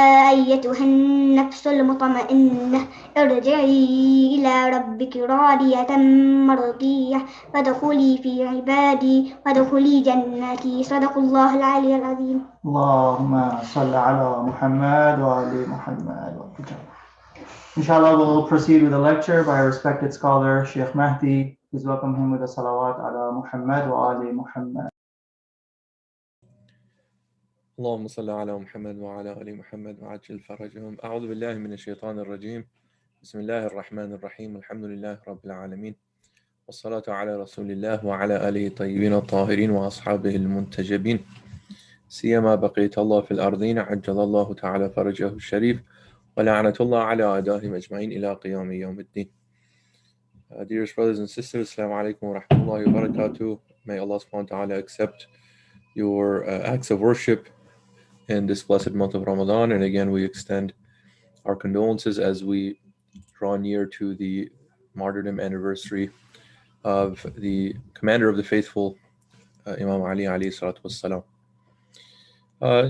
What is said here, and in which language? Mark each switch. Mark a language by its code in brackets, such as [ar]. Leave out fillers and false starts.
[ar] أيتها النفس المطمئنة ارجعي إلى ربك راضية مرضية فادخلي في عبادي وادخلي جنتي صدق الله العلي العظيم. اللهم صل على محمد وآل محمد. [en] Inshallah, we'll proceed with the lecture by our respected scholar, Sheikh Mahdi. Please welcome him with a [ar] salawat ala Muhammad wa ali Muhammad. اللهم صل على محمد وعلى آل محمد وعجل فرجهم. أعوذ بالله من الشيطان الرجيم. بسم الله الرحمن الرحيم. الحمد لله رب العالمين والصلاة على رسول الله وعلى آله الطيبين الطاهرين وأصحابه المنتجبين سيما بقية الله في الأرضين عجل الله تعالى فرجه الشريف ولعنة الله على أعدائهم أجمعين إلى قيام يوم الدين. [en] Dearest brothers and sisters, Assalamu alaikum wa rahmatullahi wa barakatuh. May Allah subhanahu wa ta'ala accept your acts of worship in this blessed month of Ramadan. And again, we extend our condolences as we draw near to the martyrdom anniversary of the commander of the faithful, Imam Ali alayhi salatu wassalam.